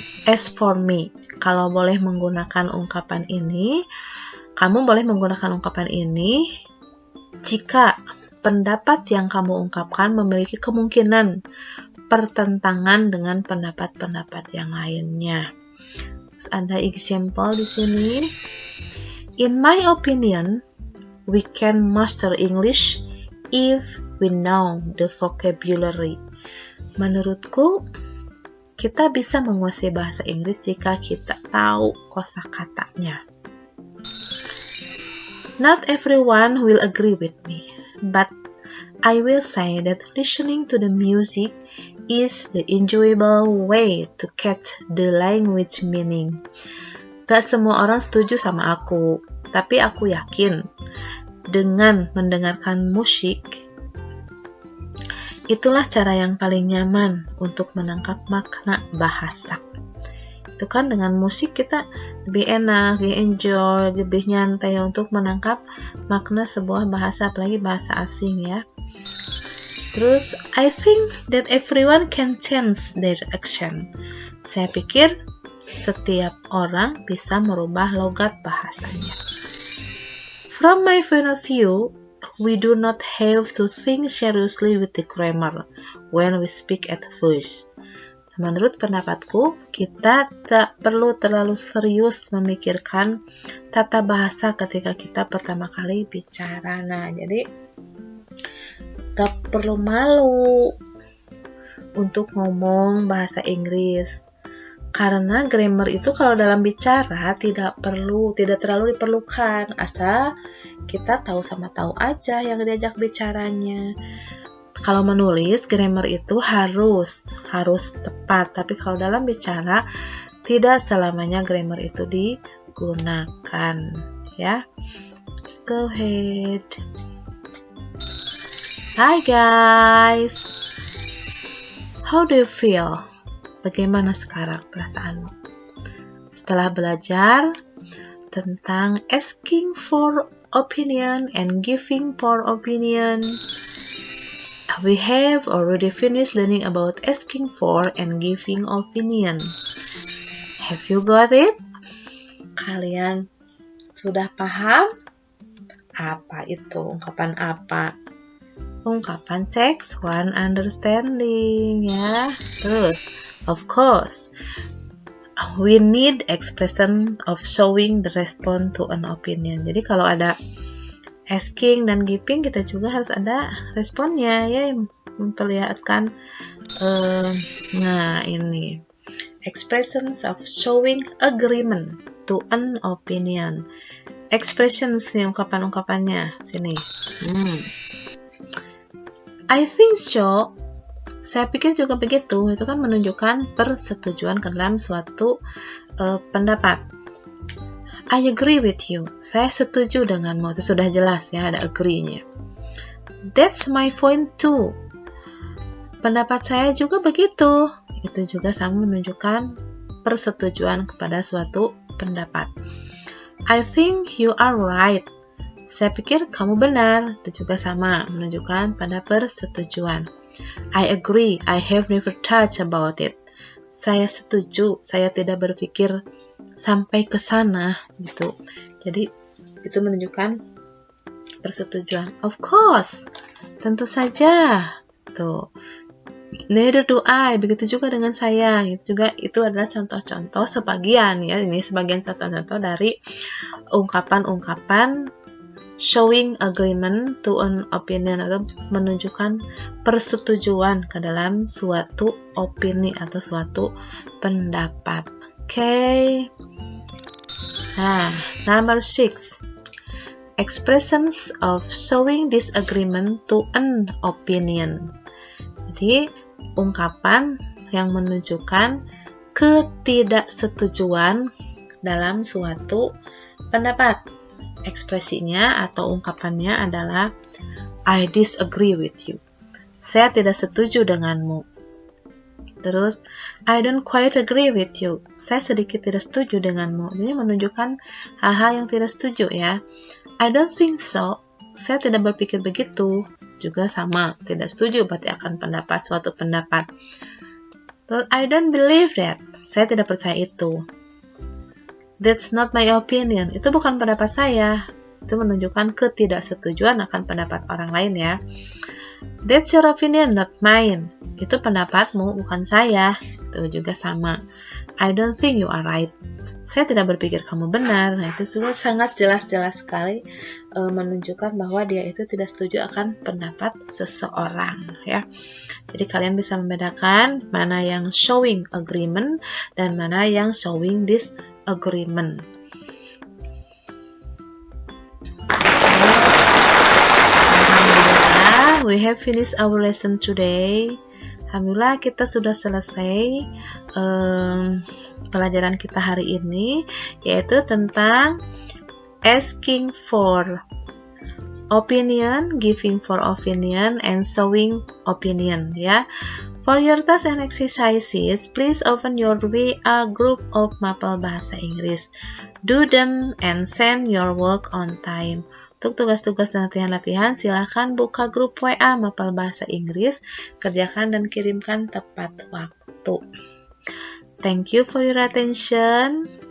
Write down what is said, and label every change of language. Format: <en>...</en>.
<en>As for me,</en> <id>kalau boleh menggunakan ungkapan ini, kamu boleh menggunakan ungkapan ini jika pendapat yang kamu ungkapkan memiliki kemungkinan pertentangan dengan pendapat-pendapat yang lainnya. Terus ada example di sini.</id> <en>In my opinion, we can master English if we know the vocabulary.</en> <id>Menurutku, kita bisa menguasai bahasa Inggris jika kita tahu kosakatanya.</id> <en>Not everyone will agree with me, but I will say that listening to the music is the enjoyable way to catch the language meaning.</en> <id>Gak semua orang setuju sama aku, tapi aku yakin dengan mendengarkan musik, itulah cara yang paling nyaman untuk menangkap makna bahasa. Itu kan dengan musik kita lebih enak, lebih enjoy, lebih nyantai untuk menangkap makna sebuah bahasa, apalagi bahasa asing ya.</id> <en>Terus, I think that everyone can change their accent.</en> <id>Saya pikir setiap orang bisa merubah logat bahasanya.</id> <en>From my point of view, we do not have to think seriously with the grammar when we speak at first.</en> <id>Menurut pendapatku, kita tak perlu terlalu serius memikirkan tata bahasa ketika kita pertama kali bicara. Nah, jadi tak perlu malu untuk ngomong bahasa Inggris. Karena grammar itu kalau dalam bicara tidak terlalu diperlukan, asal kita tahu sama tahu aja yang diajak bicaranya. Kalau menulis, grammar itu harus tepat, tapi kalau dalam bicara tidak selamanya grammar itu digunakan, ya.</id> <en>Go ahead. Hi guys. How do you feel?</en> <id>Bagaimana sekarang perasaanmu? Setelah belajar tentang</id> <en>asking for opinion and giving for opinion, we have already finished learning about asking for and giving opinion. Have you got it?</en> <id>Kalian sudah paham? Apa itu? Ungkapan apa? Ungkapan text one understanding ya.</id> <en>Terus, of course, we need expression of showing the response to an opinion.</en> <id>Jadi kalau ada asking dan giving, kita juga harus ada responnya ya, memperlihatkan nah ini</id> <en>expressions of showing agreement to an opinion.</en> <id>Expressions nih ungkapan-ungkapannya sini.</id> <en>I think so.</en> <id>Saya pikir juga begitu. Itu kan menunjukkan persetujuan ke dalam suatu pendapat.</id> <en>I agree with you.</en> <id>Saya setuju denganmu. Itu sudah jelas ya, ada agree-nya.</id> <en>That's my point too.</en> <id>Pendapat saya juga begitu. itu juga sama menunjukkan persetujuan kepada suatu pendapat.</id> <en>I think you are right.</en> <id>Saya pikir kamu benar, itu juga sama menunjukkan pada persetujuan.</id> <en>I agree, I have never touched about it.</en> <id>Saya setuju, saya tidak berpikir sampai ke sana gitu. Jadi itu menunjukkan persetujuan.</id> <en>Of course,</en> <id>tentu saja. Tuh.</id> <en>Neither do I.</en> <id>Begitu juga dengan saya. Itu adalah contoh-contoh sebagian ya. Ini sebagian contoh-contoh dari ungkapan-ungkapan</id> <en>showing agreement to an opinion</en> <id>atau menunjukkan persetujuan ke dalam suatu opini atau suatu pendapat.</id> <en>Okay. Nah, number 6. Expressions of showing disagreement to an opinion.</en> <id>Jadi, ungkapan yang menunjukkan ketidaksetujuan dalam suatu pendapat. Ekspresinya atau ungkapannya adalah</id> <en>I disagree with you.</en> <id>Saya tidak setuju denganmu.</id> <en>Terus, I don't quite agree with you.</en> <id>Saya sedikit tidak setuju denganmu. Ini menunjukkan hal-hal yang tidak setuju ya.</id> <en>I don't think so.</en> <id>Saya tidak berpikir begitu. Juga sama, tidak setuju berarti akan suatu pendapat.</id> <en>Terus, I don't believe that.</en> <id>Saya tidak percaya itu.</id> <en>That's not my opinion.</en> <id>Itu bukan pendapat saya. Itu menunjukkan ketidaksetujuan akan pendapat orang lain ya.</id> <en>That's your opinion, not mine.</en> <id>Itu pendapatmu, bukan saya. Itu juga sama.</id> <en>I don't think you are right.</en> <id>Saya tidak berpikir kamu benar. Nah, itu sudah sangat jelas-jelas sekali menunjukkan bahwa dia itu tidak setuju akan pendapat seseorang ya. Jadi kalian bisa membedakan mana yang showing agreement dan mana yang showing disagreement.</id> <en>Alhamdulillah, we have finished our lesson today.</en> <id>Alhamdulillah kita sudah selesai pelajaran kita hari ini, yaitu tentang</id> <en>asking for opinion, giving for opinion, and showing opinion</en> <id>ya.</id> <en>For your tasks and exercises, please open your WA group of Mapel Bahasa Inggris. Do them and send your work on time.</en> <id>Untuk tugas-tugas dan latihan-latihan, silakan buka grup WA Mapel Bahasa Inggris, kerjakan dan kirimkan tepat waktu.</id> <en>Thank you for your attention.</en>